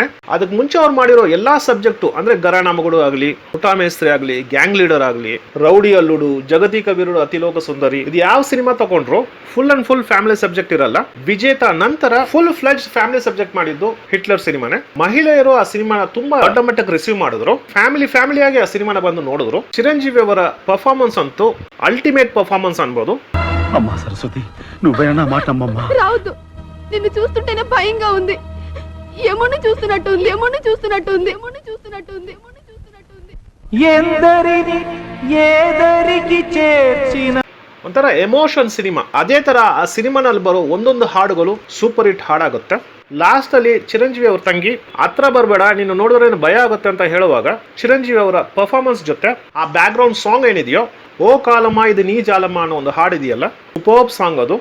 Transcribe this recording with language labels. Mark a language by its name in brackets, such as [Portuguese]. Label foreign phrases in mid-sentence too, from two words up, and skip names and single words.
[Kannada] ಅದಕ್ಕೆ ಮುಂಚೆ ಅವ್ರು ಮಾಡಿರೋ ಎಲ್ಲಾ ಸಬ್ಜೆಕ್ಟ್ ಅಂದ್ರೆ ಗರಾನಾಮಗಳು ಆಗಲಿ, ಪುಟಾಮೇಸ್ತ್ರಿ ಆಗಲಿ, ಗ್ಯಾಂಗ್ ಲೀಡರ್ ಆಗಲಿ, ರೌಡಿ ಅಲ್ಲುಡು, ಜಗತಿ ಕಬೀರುಡು, ಅತಿಲೋಕ ಸುಂದರಿ, ಇದು ಯಾವ ಸಿನಿಮಾ ತಗೊಂಡ್ರು [English] full and full family subject [Kannada] ಇರಲ್ಲ. ವಿಜೇತ ನಂತರ [English] full fledge family subject [Kannada] ಮಾಡಿದ್ದು ಹಿಟ್ಲರ್ ಸಿನಿಮಾನೇ. ಮಹಿಳೆಯರು ಆ ಸಿನಿಮಾನ ತುಂಬಾ ದೊಡ್ಡ ಮಟ್ಟಕ್ಕೆ ರಿಸೀವ್ ಮಾಡಿದ್ರು. ಫ್ಯಾಮಿಲಿ ಆಗಿ ಆ ಸಿನಿಮಾನ ಬಂದು ನೋಡಿದ್ರು. ಚಿರಂಜೀವಿ ಅವರ ಪರ್ಫಾರ್ಮೆನ್ಸ್ ಅಂತೂ [English] ultimate performance [Kannada] ಅನ್ಬೋದು. [Telugu] అమ్మా సరస్వతి నువ్వేనా మాట నమ్మమ్మా. రావద్దు, నిన్ను చూస్తుంటేనే భయంగా ఉంది. ఏమోని చూస్తున్నట్టుంది. ఎందరిని ఏదరికి చేర్చిన [Kannada] ಒಂಥರ ಎಮೋಷನ್ ಸಿನಿಮಾ. ಅದೇ ತರ ಆ ಸಿನಿಮಾನಲ್ಲಿ ಬರೋ ಒಂದೊಂದು ಹಾಡುಗಳು [English] super hit [Kannada] ಹಾಡಾಗುತ್ತೆ. ಲಾಸ್ಟ್ ಅಲ್ಲಿ ಚಿರಂಜೀವಿ ಅವ್ರ ತಂಗಿ ಹತ್ರ ಬರಬೇಡ, ನೀನು ನೋಡಿದ್ರೆ ಭಯ ಆಗುತ್ತೆ ಅಂತ ಹೇಳುವಾಗ ಚಿರಂಜೀವಿ ಅವರ ಪರ್ಫಾರ್ಮೆನ್ಸ್ ಜೊತೆ ಆ [English] back ground song [Kannada] ಏನಿದೆಯೋ ಓ ಕಾಲಮ್ಮ ಇದು ನೀ ಜಾಲಮ್ಮ ಅನ್ನೋ ಒಂದು ಹಾಡಿದೆಯಲ್ಲ, [English] super song [Kannada] ಅದು.